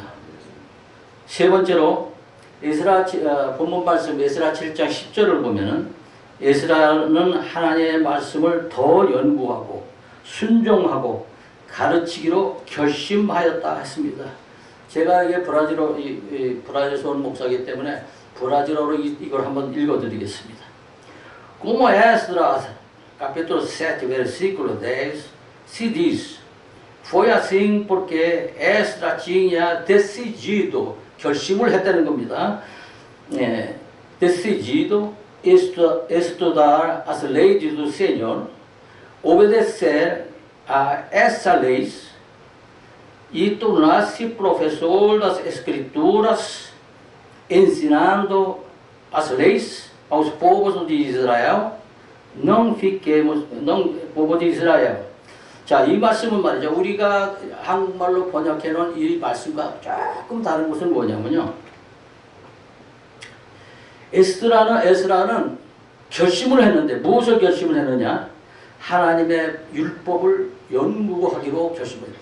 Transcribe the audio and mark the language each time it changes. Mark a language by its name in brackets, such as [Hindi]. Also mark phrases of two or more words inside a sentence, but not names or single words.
[Korean] 세 번째로 본문 말씀 에스라 7장 10절을 보면은 에스라는 하나님의 말씀을 더 연구하고 순종하고 가르치기로 결심하였다 했습니다. 제가 이게 브라질에서 온 목사이기 때문에 브라질어로 이걸 한번 읽어드리겠습니다. [Portuguese] Como Esdras, capítulo 7, versículo 10, se diz: Foi assim porque Esdras tinha decidido, [Korean] 결심을 했다는 겁니다. [Portuguese] Decidido estudar as leis do Senhor, obedecer a essas leis e tornar-se professor das Escrituras, ensinando as leis aos povos de Israel. povo de Israel. [Korean] 자, 이 말씀은 말이죠. 우리가 한국말로 번역해 놓은 이 말씀과 조금 다른 것은 뭐냐면요. 에스라는 결심을 했는데 무엇을 결심을 했느냐? 하나님의 율법을 연구하기로 결심했다.